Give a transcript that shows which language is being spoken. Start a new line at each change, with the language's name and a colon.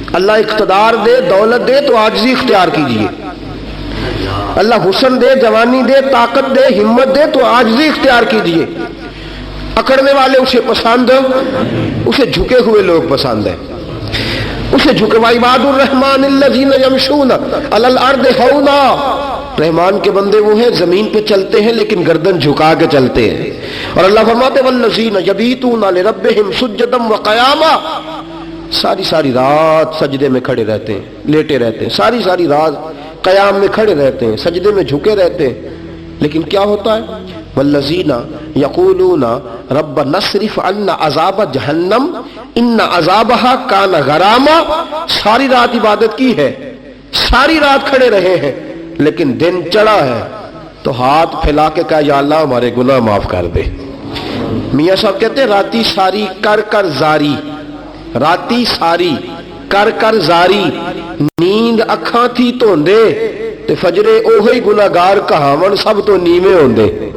Urdu: اللہ اقتدار دے, دولت دے تو عاجزی اختیار کیجیے. اللہ حسن دے, جوانی دے, طاقت دے, ہمت دے تو عاجزی اختیار کیجیے. اکڑنے والے اسے پسند, اسے جھکے ہوئے لوگ پسند ہیں. اسے جھکے
Arabic: وعباد الرحمن الذین یمشون علی الارض
Urdu: ہونا, رحمان کے بندے وہ ہیں زمین پہ چلتے ہیں لیکن گردن جھکا کے چلتے ہیں. اور اللہ فرماتے
Arabic: والذین یبیتون لربہم سجدا وقیاما,
Urdu: ساری رات سجدے میں کھڑے رہتے ہیں, لیٹے رہتے ہیں, ساری رات قیام میں کھڑے رہتے ہیں, سجدے میں جھکے رہتے ہیں. لیکن کیا ہوتا ہے؟
Arabic: والذین یقولون ربنا اصرف عنا عذاب جہنم ان عذابہا کان غراما.
Urdu: ساری رات عبادت کی ہے، ساری رات کھڑے رہے ہیں، لیکن دن چڑھا ہے تو ہاتھ پھیلا کے کہا یا اللہ ہمارے گناہ معاف کر دے. میاں صاحب کہتے ہیں
Punjabi: راتی ساری کر کر زاری، راتی ساری کر کر زاری، نیند اکھاں تھی دھوندے تے فجرے اوہی گناہگار کہاون سب تو نیویں ہوندے.